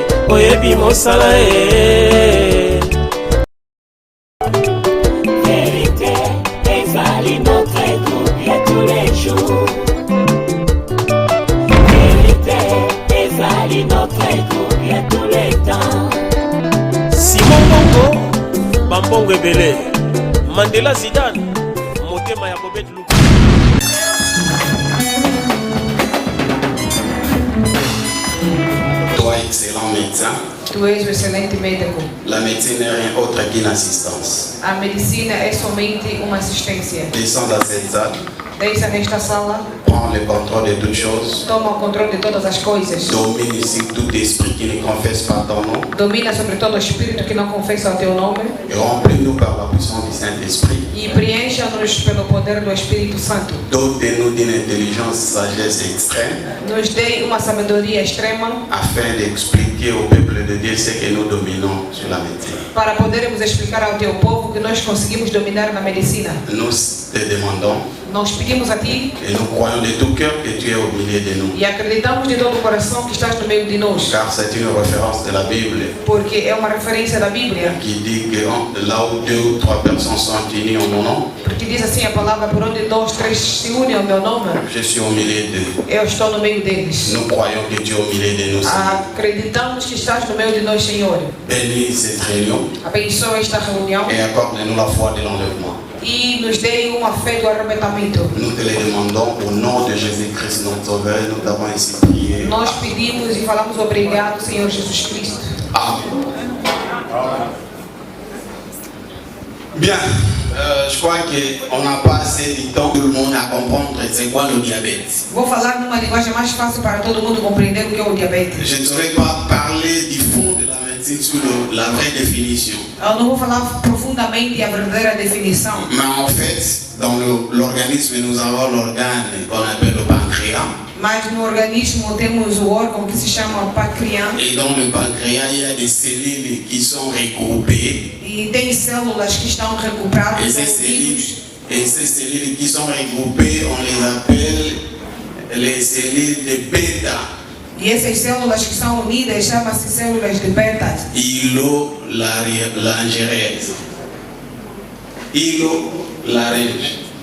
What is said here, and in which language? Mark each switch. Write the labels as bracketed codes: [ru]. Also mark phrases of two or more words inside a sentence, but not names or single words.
[ln] Oyebi Mosala, [fr] Vérité, ezali notre groupe tous les jours. Vérité, ezali notre groupe tous les temps. Simon Bongo, Bambongo Ebele, Mandela Zidane, Motema Yakobet Luka. Toi, excellent médecin. [pt] Tu és o excelente médico. [fr] La médecine n'est rien autre qu'une assistance. [pt] A medicina é somente uma assistência. [fr] Descends dans cette salle. [pt] Deixa nesta sala. [fr] Prends le contrôle de toutes choses. [pt] Toma o controle de todas as coisas. [fr] Domine ici tout esprit qui ne confesse pas ton nom. [pt] Domina sobre todo o espírito que não confessa o teu nome. [fr] Et remplis-nous par la puissance du Saint-Esprit. [pt] E preencha-nos pelo poder do Espírito Santo. [fr] Dote-nous d'une intelligence, sagesse extrême. [pt] Nos dê uma sabedoria extrema. [fr] Afin d'expliquer au peuple de Dieu ce que nous dominons sur la médecine. [pt] Para podermos explicar ao teu povo que nós conseguimos dominar na medicina. [fr] Nous te demandons. [pt] Nós pedimos a ti. [fr] Et nous croyons de tout cœur que tu es au milieu de nous. [pt] E acreditamos de todo o coração que estás no meio de nós. [fr] Car c'est une référence de la Bible. [pt] Porque é uma referência da Bíblia. [fr] Qui dit que là où 2 ou 3 personnes sont unies en mon nom. [pt] Porque diz assim a palavra, por onde 2, 3 se unem ao meu nome. [fr] Je suis au milieu d'eux. [pt] Eu estou no meio deles. [fr] Nous croyons que tu es au milieu de nous. [pt] Acreditamos que estás no meio de nós, Senhor. [fr] Bénis cette réunion. [pt] Abençoa esta reunião. [fr] Et accorde-nous la foi de l'enlèvement. [pt] E nos dê uma fé do arrebatamento. [fr] Nous te le demandons au nom de Jésus-Christ, notre Sauveur. Nous t'avons ainsi prié. [pt] Nós pedimos e falamos obrigado, Senhor Jesus Cristo. [fr] Amen. Bien. Je crois qu'on n'a pas assez de temps tout le monde à comprendre c'est quoi le diabète. [pt] Vou falar numa linguagem mais fácil para todo mundo compreender o que é o diabetes. [fr] Je ne saurais pas parler du fond de la médecine sur la vraie définition. [pt] Eu não vou falar profundamente a verdadeira definição. [fr] Mais en fait, dans l'organisme, nous avons l'organe qu'on appelle le pancréas. [pt] Mas no organismo temos o órgão que se chama pâncreas. [fr] Et dans le pancréas, il y a des cellules qui sont regroupées. [pt] E tem células que estão recuperadas. [fr] Et ces cellules qui sont regroupées, on les appelle les cellules de bêta. [pt] E essas células que são unidas chamam-se células de beta. Hylo-laryngèse. Hylo-laryngèse.